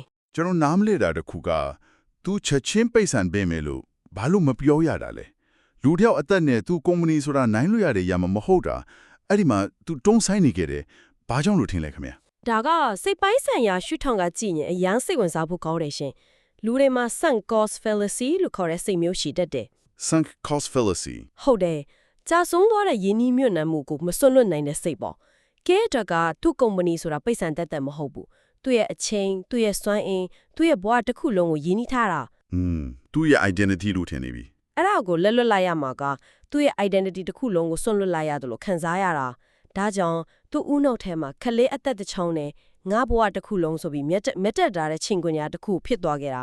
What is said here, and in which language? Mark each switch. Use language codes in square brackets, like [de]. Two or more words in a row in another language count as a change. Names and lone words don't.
[my] ကျွန်တော်နားမလဲတာတခုကသူချက်ချင်းပိတ်ဆန်ပေးမယ်လို့ဘာလို့မပြောရတာလဲလူတယောက်အသက်နဲ့သူကုမ္ပဏီဆိုတာနိုင်လို့ရတဲ့ရမှာမဟုတ်တာအဲ့ဒီမှာသူတုံးဆိုင်နေခဲ့တယ်ဘာကြောင့်လို့ထင်လဲခင်ဗျာ ဒါကစိတ်ပိုင်းဆိုင်ရာရှုထောင့်ကကြည့်ရင်အရန်စိတ်ဝင်စားဖို့ကောင်းတယ်ရှင်လူတွေမှာ [en] sunk cost fallacy [my] လို့ခေါ်တဲ့စိတ်မျိုးရှိတတ်တယ် [en] sunk cost fallacy [my] ဟုတ်တယ်ကြာဆုံးသွားတဲ့ယင်းနှီးမြုပ်နှံမှုကိုမစွန့်လွတ်နိုင်တဲ့စိတ်ပေါ့ကဲတကသူ့ကုမ္ပဏီဆိုတာပိတ်ဆန်တတ်မဟုတ်ဘူးသူ့ရဲ့အချိန်သူ့ရဲ့စွမ်းအင်သူ့ရဲ့ဘဝတစ်ခုလုံးကိုယင်းနှီးထားတာ သူ့ရဲ့ identity လို့ထင်နေပြီ အဲ့ဒါကိုလက်လွတ်လိုက်ရမှာကသူ့ရဲ့ identity တစ်ခုလုံးကိုစွန့်လွတ်လိုက်ရတယ်လို့ခံစားရတာဒါကြောင့်သူ့ဦးနှုတ်ထဲမှာခလေးအသက်တစ်ချောင်းနဲ့ငါဘဝတစ်ခုလုံးဆိုပြီးမြတ်တက်တာတဲ့ချင်းကွန်ညာတစ်ခုဖြစ်သွားခဲ့တာ